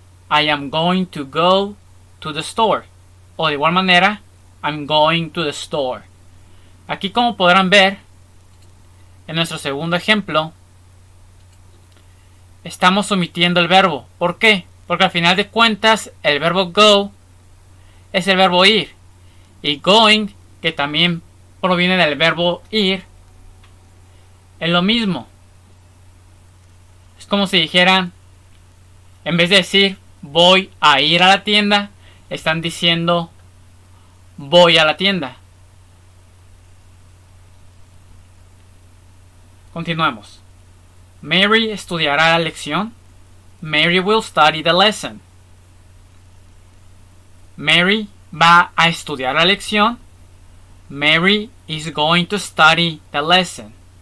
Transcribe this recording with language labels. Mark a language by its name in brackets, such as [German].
[English] I am going to go to the store. [Spanish] O de igual manera, [English] I'm going to the store. [Spanish] Aquí, como podrán ver, en nuestro segundo ejemplo, estamos omitiendo el verbo. ¿Por qué? Porque al final de cuentas, el verbo go es el verbo ir. Y going, que también proviene del verbo ir, es lo mismo. Es como si dijeran, en vez de decir voy a ir a la tienda, están diciendo voy a la tienda. Continuamos. Mary estudiará la lección. [English] Mary will study the lesson. [Spanish] Mary va a estudiar la lección. [English] Mary is going to study the lesson.